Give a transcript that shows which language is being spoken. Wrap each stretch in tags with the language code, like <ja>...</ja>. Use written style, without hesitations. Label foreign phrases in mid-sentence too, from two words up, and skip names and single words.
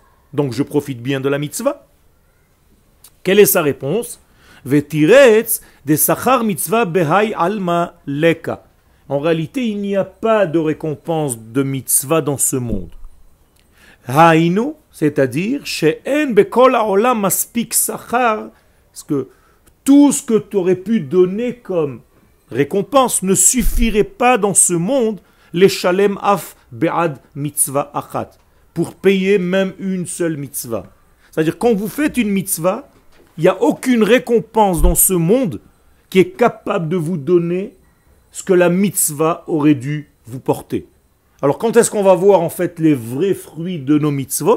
<fr>Donc je profite bien de la mitzvah. Quelle est sa réponse?</fr> <arc>ותירץ דשכר מצוה בהאי עלמא ליכא.</arc> <fr>En réalité, il n'y a pas de récompense de mitzvah dans ce monde. Hainu, c'est-à-dire,</fr> <he>שאין בכל העולם מספיק שכר,</he> <fr>parce que tout ce que tu aurais pu donner comme récompense ne suffirait pas dans ce monde</fr> <he>לשלם אף בעד מצוה אחת,</he> <fr>pour payer même une seule mitzvah. C'est-à-dire, quand vous faites une mitzvah, il n'y a aucune récompense dans ce monde qui est capable de vous donner ce que la mitzvah aurait dû vous porter. Alors, quand est-ce qu'on va voir en fait les vrais fruits de nos mitzvot?</fr>